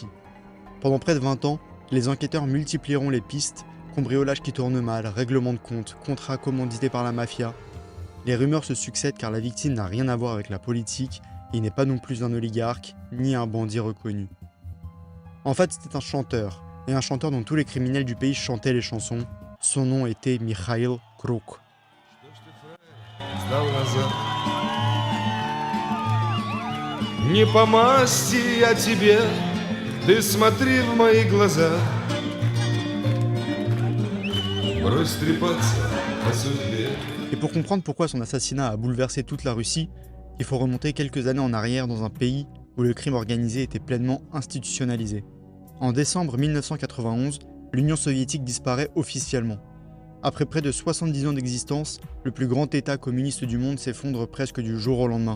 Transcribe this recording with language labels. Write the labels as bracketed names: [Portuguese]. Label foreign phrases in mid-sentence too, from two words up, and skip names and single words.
[French] Pendant près de 20 ans, les enquêteurs multiplieront les pistes, cambriolage qui tourne mal, règlement de compte, contrats commandités par la mafia. Les rumeurs se succèdent car la victime n'a rien à voir avec la politique, il n'est pas non plus un oligarque, ni un bandit reconnu. En fait, c'était un chanteur, et un chanteur dont tous les criminels du pays chantaient les chansons. Son nom était Mikhail Kruk. [Russian] Не по масти я тебе, ты смотри в мои глаза. Брось трепаться о судьбе. [French] Et pour comprendre pourquoi son assassinat a bouleversé toute la Russie, il faut remonter quelques années en arrière dans un pays où le crime organisé était pleinement institutionnalisé. En décembre 1991, l'Union soviétique disparaît officiellement. Après près de 70 ans d'existence, le plus grand État communiste du monde s'effondre presque du jour au lendemain.